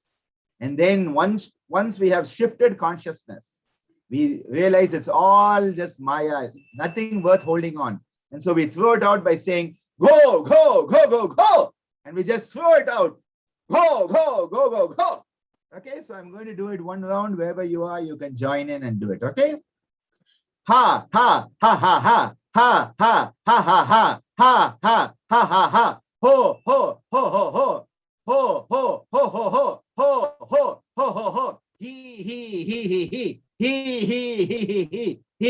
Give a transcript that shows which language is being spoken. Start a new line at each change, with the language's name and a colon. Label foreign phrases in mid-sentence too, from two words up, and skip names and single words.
English: And then once we have shifted consciousness, we realize it's all just Maya, nothing worth holding on. And so we throw it out by saying, go, go, go, go, go. And we just throw it out. Go, go, go, go, go. Okay, so I'm going to do it one round. Wherever you are, you can join in and do it. Okay? Ha, ha, ha, ha, ha, ha, ha, ha, ha, ha, ha, ha, ha, ha, ha. Ho, ho, ho, ho, ho. Ho, ho, ho, ho, ho, ho, ho, ho, ho, ho. He, he. He.